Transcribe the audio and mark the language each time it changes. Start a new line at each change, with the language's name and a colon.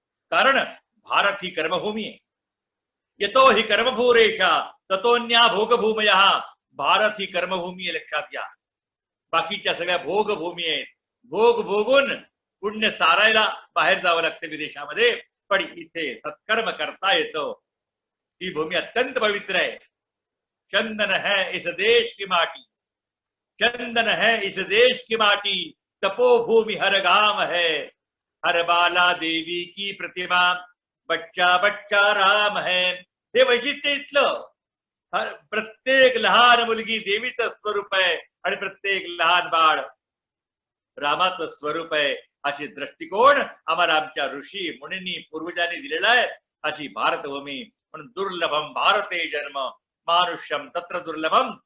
Marathi: कारण भारत ही कर्मभूमी आहे.
Sanskrit: येतो ही कर्मभूरेषा ततोन्या भोगभूमया.
Marathi: भारत ही कर्मभूमी आहे, लक्षात घ्या. बाकीच्या सगळ्या भोगभूमी आहेत. भोग भोगून पुण्य सारायला बाहेर जावं लागतं विदेशामध्ये, पण इथे सत्कर्म करता येतं. ही भूमी अत्यंत पवित्र आहे.
Hindi: चंदन है इस देश की माटी, चंदन है इस देश की माटी, तपोभूमि हर गांव है, हर बाला देवी की प्रतिमा, बच्चा बच्चा राम है.
Marathi: हे वैशिष्ट्य इथलं. प्रत्येक लहान मुलगी देवीचं स्वरूप आहे आणि प्रत्येक लहान बाळ रामाचं स्वरूप आहे. अशी दृष्टिकोन आम्हाला आमच्या ऋषी मुनींनी पूर्वजांनी दिलेला आहे. अशी भारतभूमी. म्हणून
Sanskrit: दुर्लभम भारते जन्म मानुष्यम तत्र दुर्लभम.